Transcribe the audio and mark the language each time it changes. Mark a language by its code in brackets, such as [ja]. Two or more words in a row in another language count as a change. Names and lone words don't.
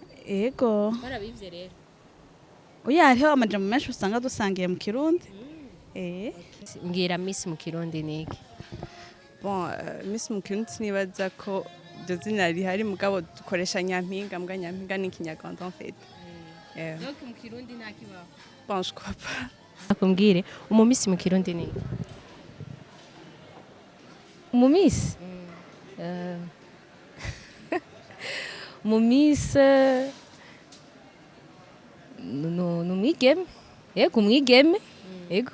[rn] ego barabivye rero oya hariho amajambo menshi usanga dusangiye mu kirundi mbwira misi mu kirundi ni iki bon Miss mu kirundi nibaza ko iryo zina rihari mugabo dukoresha nyampinga mbwa nyampinga ni ikinyarwanda [fr] en fait [rn] donc mu kirundi nta kibaho [fr] bon je crois pas [rn] akumbwire umumisi mu kirundi ni iki Umumisi? Umumisi ni umwigeme. Yego umwigeme. Yego.